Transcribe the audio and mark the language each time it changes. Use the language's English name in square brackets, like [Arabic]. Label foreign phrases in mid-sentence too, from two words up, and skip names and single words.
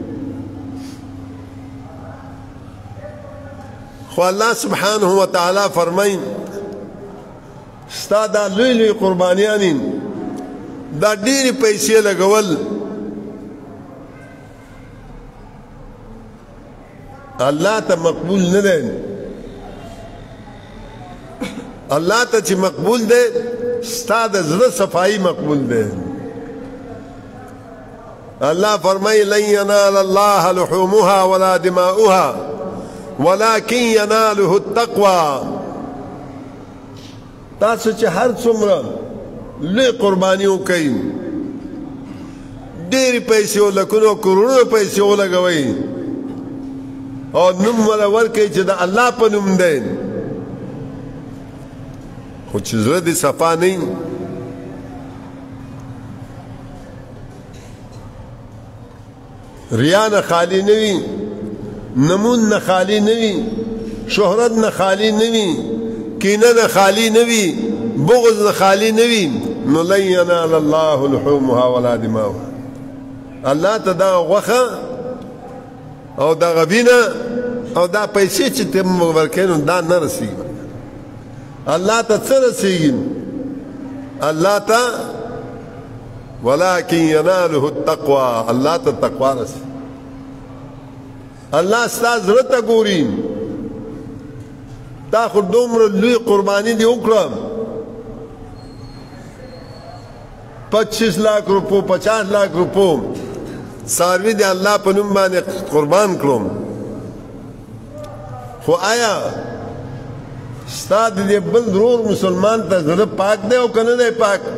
[Pashto] خو الله [Arabic] سبحانه و تعالی [Pashto] فرمایي ستا دا لوی لوی قربانیانی دا ډېرې پیسې لګول الله ته مقبول نه دی الله ته چې مقبول دی ستا د زړه صفایي مقبول دی الله فرمایي [Arabic] لن ینال الله لحومها ولا دماؤها ولكن يناله التقوى [Pashto] تاسو چې هر څومره لوی قرباني وکئ ډېرې پیسې ولکونو کروڑو پیسې ولګوئ او نوم ولا ورکئ چې د الله په نوم دی خو چې زړه دې صفا نه وي ریا نه خالی نه وي نمون نه خالی نه وي شهرت نه خالی نه وي کینه نه خالی نه وي بغض نه خالی نه وي نو [Arabic] لن ینال الله لحومها ولا دماؤها [Pashto] الله ته دغه غوښه او دغه وینه او دا پیسې چې ته ورکوې نو دا نه رسېږي الله ته څه رسېږي الله ته [Arabic] ولكن يناله التقوى [Pashto] الله ته تقوا رسېږي الله ستا زړه ته ګوري تا خو دومره لوی قرباني دې وکړه 25 لاکه روپۍ 50 لاکه روپۍ څاروي دې الله په نوم باندې قربان کړم خو آیا ستا د دې بل ضرور مسلمان ته زړه پاک دی او که نه دی پاک